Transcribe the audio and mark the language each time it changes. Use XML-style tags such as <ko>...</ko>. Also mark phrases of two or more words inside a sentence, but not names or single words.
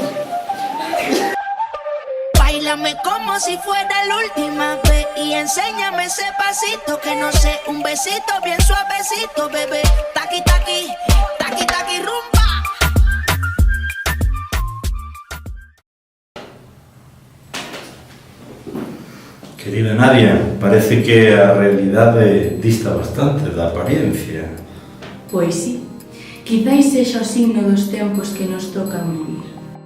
<es>Báilame como si fuera la última vez y enséñame ese pasito que no sé, un besito bien suavecito, bebé. Taqui taqui, taqui taqui rumba.</es> <gl>Querida Nadia, parece que a realidade dista bastante da apariencia. Pois sí, quizáis sexa o signo dos tempos que nos tocan vivir.</gl>